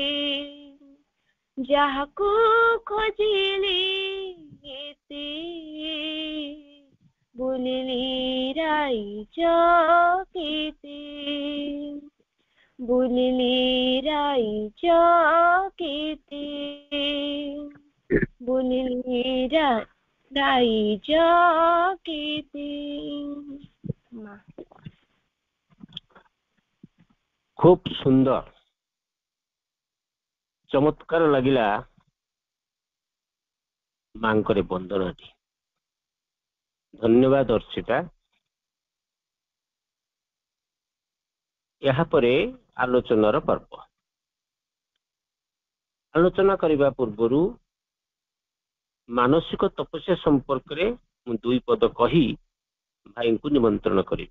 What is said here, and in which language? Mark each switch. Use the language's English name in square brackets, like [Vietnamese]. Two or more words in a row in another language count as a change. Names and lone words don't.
[Odia] ଯାହାକୁ ଖୋଜିଲି ଏତେ ବୁଲିଲି ରାଇଜ କେତେ ବୁଲିଲି ରାଇଜ କେତେ ବୁଲିଲି ରାଇଜ କେତେ ମା। ଖୁବ ସୁନ୍ଦର ଚମତ୍କାର ଲାଗିଲା ମାଙ୍କର ବନ୍ଦନାଟି। ଧନ୍ୟବାଦ ଅର୍ଚିତା। ଏହାପରେ ଆଲୋଚନାର ପର୍ବ। ଆଲୋଚନା କରିବା ପୂର୍ବରୁ ମାନସିକ ତପସ୍ୟା ସମ୍ପର୍କରେ ମୁଁ ଦୁଇ ପଦ କହି ଭାଇଙ୍କୁ ନିମନ୍ତ୍ରଣ କରିବି।